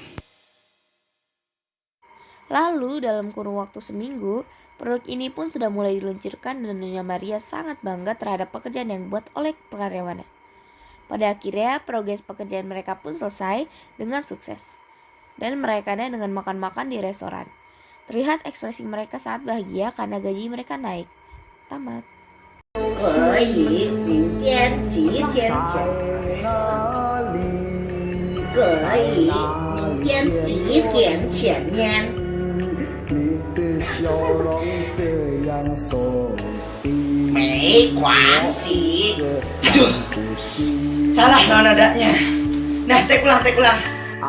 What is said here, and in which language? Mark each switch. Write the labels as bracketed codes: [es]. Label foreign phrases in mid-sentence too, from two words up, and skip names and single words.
[id] Lalu dalam kurun waktu seminggu, produk ini pun sudah mulai diluncurkan dan Nyonya Maria sangat bangga terhadap pekerjaan yang dibuat oleh karyawannya. Pada akhirnya, progres pekerjaan mereka pun selesai dengan sukses. Dan merayakannya dengan makan-makan di restoran. Terlihat ekspresi mereka sangat bahagia karena gaji mereka naik. Tamat. [zh] 可以明天几点前？可以明天几点前面？没关系。 [id] Aduh, salah nadanya. Nah, take ulang.